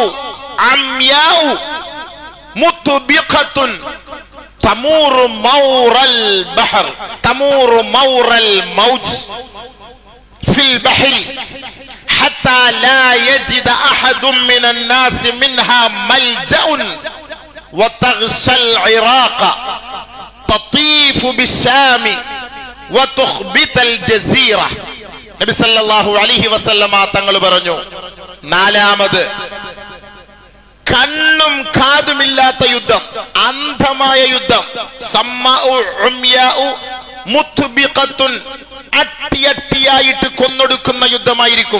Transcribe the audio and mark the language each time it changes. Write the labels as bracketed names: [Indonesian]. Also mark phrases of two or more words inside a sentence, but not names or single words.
[Arabic] عمياء مطبقة تمور مور البحر تمور مور الموج في البحر حتى لا يجد أحد من الناس منها ملجأ وتغشى العراق تطيف بالشام وتخبط الجزيرة. [Malayalam] നബി [Arabic] صلى الله عليه وسلم [Malayalam] തങ്ങൾ പറഞ്ഞു, നാലാമത്, കണ്ണും കാതുമില്ലാത്ത യുദ്ധം, അന്ധമായ യുദ്ധം, [Arabic] صماء عمياء مطبقة, [Malayalam] അട്ടിയട്ടിയായിട്ട് കൊന്നൊടുക്കുന്ന യുദ്ധമായിരിക്കും.